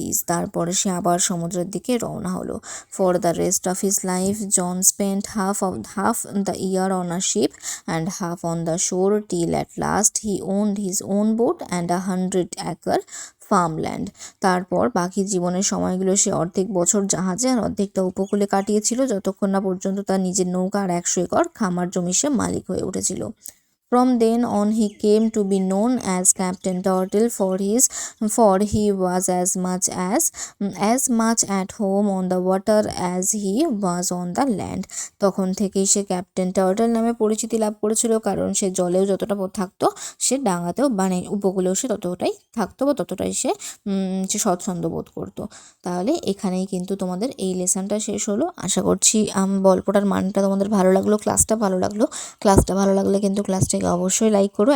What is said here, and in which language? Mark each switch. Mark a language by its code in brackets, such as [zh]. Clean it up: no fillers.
[bn] তারপরে সে আবার সমুদ্রের দিকে রওনা হলো। [en] For the rest of his life John spent half the year on a ship and half on the shore till at last he owned his own boat and 100 acre farmland. [bn] তারপর বাকি জীবনের সময়গুলো সে অর্ধেক বছর জাহাজে আর অর্ধেকটা উপকূলে কাটিয়েছিল, যতক্ষণ না পর্যন্ত তার নিজের নৌকা আর 100 একর খামার জমি সে মালিক হয়ে উঠেছিল। [en] From then on he came to be known as Captain Turtle for he was as much at home on the water as he was on the land. [bn] তখন থেকেই সে ক্যাপ্টেন টার্টল নামে পরিচিতি লাভ করেছিল, কারণ সে জলেও যতটা থাকতো সে ডাঙাতেও উপকূলেও সে ততটাই থাকতো বা ততটাই সে স্বচ্ছন্দ বোধ করতো। তাহলে এখানেই কিন্তু তোমাদের এই লেসনটা শেষ হলো। আশা করছি গল্পটার মানটা তোমাদের ভালো লাগলো, ক্লাসটা ভালো লাগলে কিন্তু ক্লাসটাকে অবশ্যই লাইক করো।